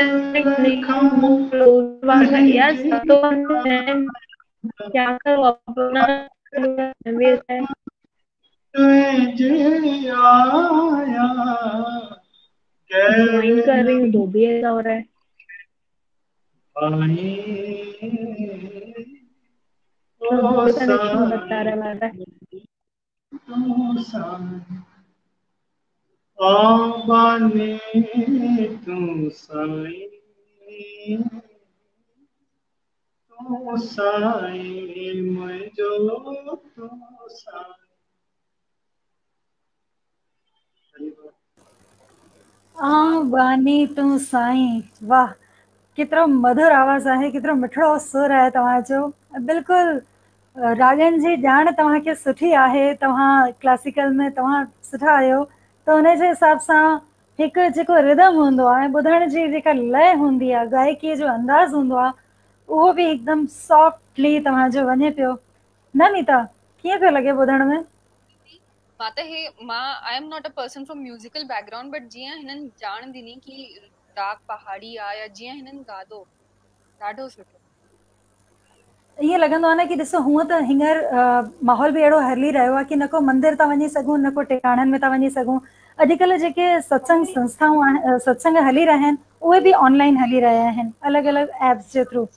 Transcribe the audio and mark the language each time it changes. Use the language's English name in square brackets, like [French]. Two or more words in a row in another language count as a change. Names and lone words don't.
[Hindi] क्या करो अपना ज्वाइन कर रही हूँ तो भी ऐसा हो रहा है। कनेक्शन बता रहा लग रहा है। [Sindhi] बने तुम साईं, तो साईं मुंहिंजो तो साईं। बानी तू साईं, वाह। केतिरो मधुर आवाज़ आहे, केतिरो मिठड़ो सुर आहे तव्हांजो। बिल्कुलु रागनि जी ॼाण तव्हांखे सुठी आहे, तव्हां क्लासिकल में तव्हां सुठा आहियो, त उन जे हिसाब सां हिकु जेको रिदम हूंदो आहे, ॿुधण जी जेका लय हूंदी आहे, गायकीअ जो अंदाज़ हूंदो आहे, उहो बि हिकदमि सॉफ्टली तव्हांजो वञे पियो। न नीता, कीअं पियो लॻे ॿुधण में? [English] I am not a person from musical background, but [Sindhi] जीअं हिननि ॼाण ॾिनी कि राग पहाड़ी आहे या जीअं हिननि गादो, ॾाढो सुठो। ईअं लॻंदो आहे न कि ॾिसो हूअं त हींअर माहौल बि अहिड़ो हली रहियो आहे कि न को मंदिर था वञी सघूं, न को टिकाणनि में था वञी सघूं। अॼुकल्ह जेके सत्संग संस्थाऊं आहिनि, सत्संग हली रहिया आहिनि, उहे बि ऑनलाइन हली रहिया आहिनि अलॻि अलॻि एप्स जे थ्रू।